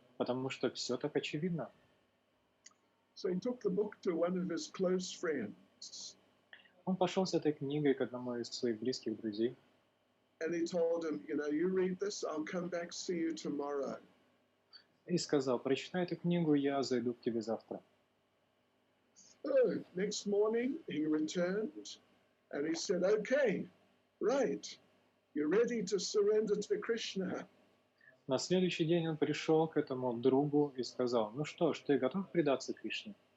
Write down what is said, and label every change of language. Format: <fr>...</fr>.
<ru>Потому что все так очевидно.</ru> <en>So he took the book to one of his close friends.</en> <ru>Он пошел с этой книгой к одному из своих близких друзей.</ru> <en>And he told him, you read this, I'll come back see you tomorrow.</en> <ru>И сказал, прочитай эту книгу, я зайду к тебе завтра.</ru> <en>So next morning he returned and he said, okay, right, you're ready to surrender to Krishna.</en> <ru>На следующий день он пришел к этому другу и сказал, ну что ж, ты готов предаться Кришне?</ru>